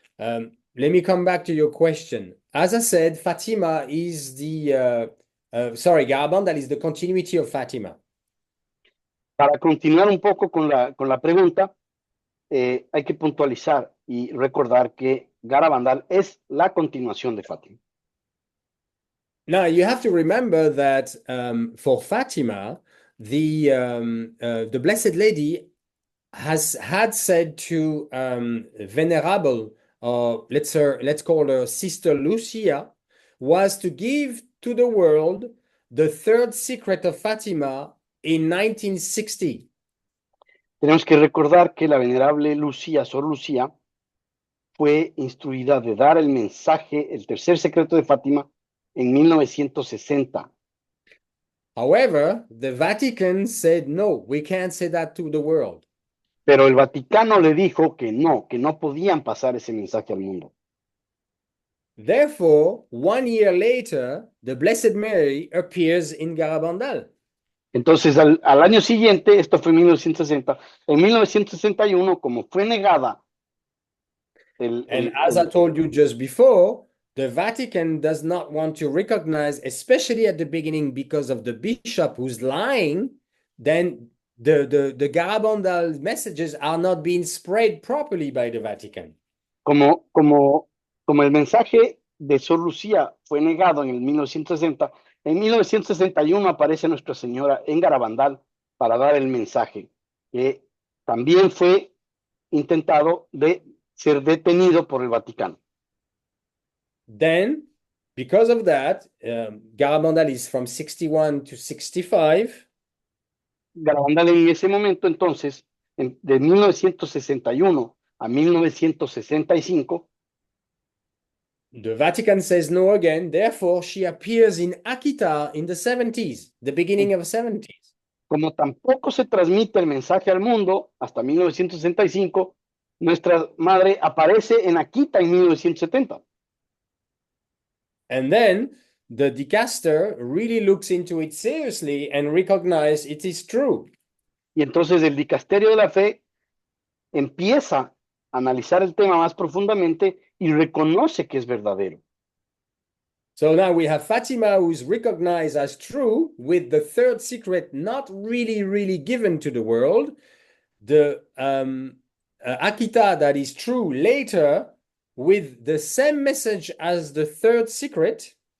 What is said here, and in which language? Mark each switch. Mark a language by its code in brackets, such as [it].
[en] Let me come back to your question. As I said, Fatima is sorry, Garabandal is the continuity of Fatima. [es] Para continuar un poco con la pregunta, hay que puntualizar y recordar que Garabandal es la continuación de Fátima. [en] Now you have to remember that for Fatima, the Blessed Lady had said to Venerable, let's call her Sister Lucia, was to give to the world the third secret of Fatima in 1960. [es] Tenemos que recordar que la venerable Lucía, Sor Lucía, fue instruida de dar el mensaje, el tercer secreto de Fátima, en 1960. [en] However, the Vatican said, no, we can't say that to the world. [es] Pero el Vaticano le dijo que no podían pasar ese mensaje al mundo. [en] Therefore, 1 year later, the Blessed Mary appears in Garabandal. [es] Entonces, al año siguiente, esto fue en 1960, en 1961, como fue negada. [en] As I told you just before, the Vatican does not want to recognize, especially at the beginning, because of the bishop who's lying, then the Garabandal messages are not being spread properly by the Vatican. [es] Como el mensaje de Sor Lucía fue negado en el 1960, en 1961 aparece Nuestra Señora en Garabandal para dar el mensaje, que también fue intentado de ser detenido por el Vaticano. [en] Then, because of that, Garabandal is from 61 to 65. [es] Garabandal en ese momento, entonces, de 1961 a 1965, [en] the Vatican says no again. Therefore, she appears in Akita in the 70s, the beginning of the 70s. [es] como tampoco se transmite el mensaje al mundo hasta 1965, nuestra madre aparece en Akita en 1970. [en] And then the dicaster really looks into it seriously and recognizes it is true. [es] Y entonces el dicasterio de la fe empieza a analizar el tema más profundamente y reconoce que es verdadero. [en] So now we have Fatima, who is recognized as true, with the third secret not really given to the world. The Akita that is true later, with the same message as the third secret.